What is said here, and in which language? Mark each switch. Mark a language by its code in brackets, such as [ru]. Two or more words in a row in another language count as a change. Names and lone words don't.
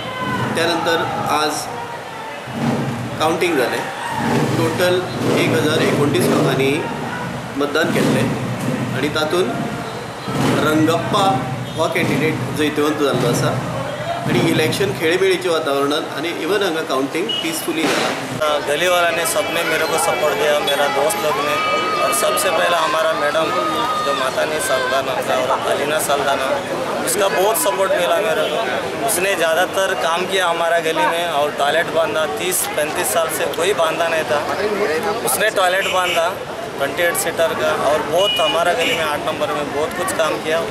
[kok] त्यानंतर आज कावंटींग जालें. टोटल 1029 लोकांनी मतदान केल्लें आनी तातूंत रंगप्पा हो कॅन्डिडेट जैतवंत जाल्लो आसा आणि इलेक्शन खेळीमेळीच्या वातावरणात आणि इवन हांगा काउंटिंग पीसफुली जाला. [hi] गली वाला ने सबने मेरे को सपोर्ट दिया, मेरा दोस्त लोग ने, और सबसे पहला हमारा मैडम जो मातानी साल्दाना और अलीना साल्दाना, उसका बहुत सपोर्ट मिला मेरे को. उसने ज़्यादातर काम किया हमारा गली में और टॉयलेट बांधा. 30-35 साल से कोई बांधा नहीं था, उसने टॉयलेट बांधा 28 सीटर का, और बहुत हमारा गली में 8 नंबर में बहुत कुछ काम किया.